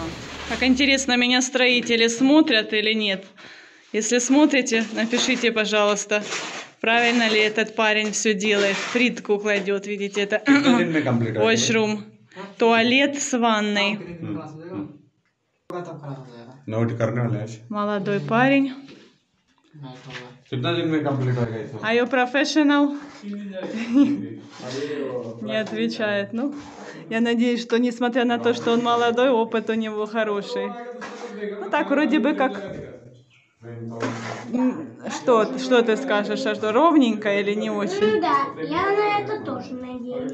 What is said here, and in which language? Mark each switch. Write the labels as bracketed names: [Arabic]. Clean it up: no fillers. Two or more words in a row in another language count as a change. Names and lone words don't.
[Russian] Как интересно, меня строители смотрят или нет? Если смотрите, напишите, пожалуйста, правильно ли этот парень все делает. Плитку кладет, видите, это washroom. Туалет с ванной. [Hindi] नोट करने वाले हैं [Russian] Молодой парень. [Hindi] कितना दिन में कंप्लीट होगा इसको [English] Are you professional? [Russian] Не отвечает. Ну, я надеюсь, что несмотря на то, что он молодой, опыт у него хороший. Ну так, вроде бы как... Что ты скажешь? А что, ровненько или не очень? Ну да, я на это тоже надеюсь.